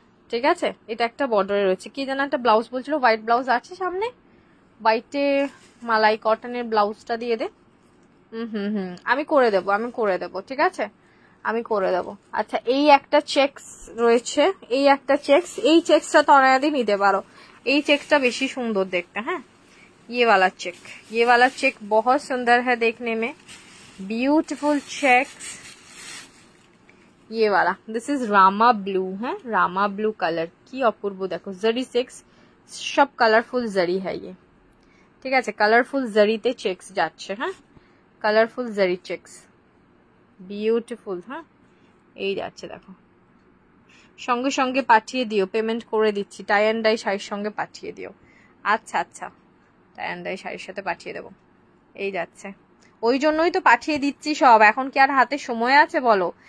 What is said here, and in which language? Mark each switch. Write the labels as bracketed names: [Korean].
[Bangla] ঠিক আছে, এটা একটা বর্ডারে রয়েছে। কি যেন একটা ব্লাউজ বলছিল, হোয়াইট ব্লাউজ আছে সামনে, হোয়াইটে মালাই কটনের ব্লাউজটা দিয়ে দে। আমি করে দেবো, আমি করে দেবো। ঠিক আছে, আমি করে দেবো। আচ্ছা এই একটা চেকস রয়েছে, এই একটা চেকস, এই চেকসটা তনয়াদি নিতে পারো। এই চেকটা বেশি সুন্দর দেখতে। [Hindi] হ্যাঁ ये वाला चेक, ये वाला चेक बहुत सुंदर है देखने में, ब्यूटीफुल चेक्स। ये वाला, [English] this is Rama blue [Hindi] है, रामा ब्लू कलर, की अपूर्व देखो। जरी चेक्स, सब कलरफुल जरी है ये। ठीक है, कलरफुल जरीते चेक्स যাচ্ছে। [Bangla] হ্যাঁ কালারফুল জরি চেকস, বিউটিফুল। হ্যাঁ এই যাচ্ছে দেখো, সঙ্গে সঙ্গে পাঠিয়ে দিও, পেমেন্ট করে দিচ্ছি। টাই অ্যান্ড ডাই শাড়ির সঙ্গে পাঠিয়ে দিও। আচ্ছা আচ্ছা, টাই অ্যান্ড ডাই শাড়ির সাথে পাঠিয়ে দেবো। এই যাচ্ছে, ওই জন্যই তো পাঠিয়ে দিচ্ছি সব। এখন কি আর হাতে সময় আছে বলো?